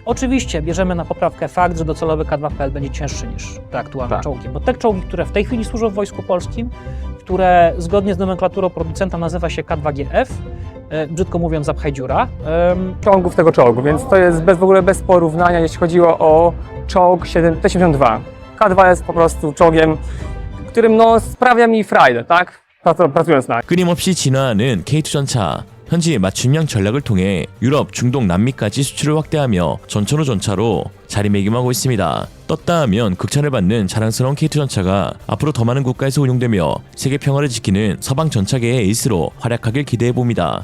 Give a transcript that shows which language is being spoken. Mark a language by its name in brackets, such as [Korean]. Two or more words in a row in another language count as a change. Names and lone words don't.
[Polish] Oczywiście bierzemy na poprawkę fakt, że docelowy K2PL będzie cięższy niż te aktualne czołgi, bo te czołgi, które w tej chwili służą w Wojsku Polskim, które zgodnie z nomenklaturą producenta nazywa się K2GF, brzydko mówiąc zapchaj dziura. Czołgów tego czołgu, więc to jest w ogóle bez porównania, jeśli chodziło o czołg T-72. K2 jest po prostu czołgiem, którym no sprawia mi frajdę, tak? pracując na. [Korean] 끊임없이 진화하는 K2 전차. 현지 맞춤형 전략을 통해 유럽, 중동, 남미까지 수출을 확대하며 전천 후 전차로 자리매김하고 있습니다. 떴다 하면 극찬을 받는 자랑스러운 K2 전차가 앞으로 더 많은 국가에서 운용되며 세계 평화를 지키는 서방 전차계의 에이스로 활약하길 기대해봅니다.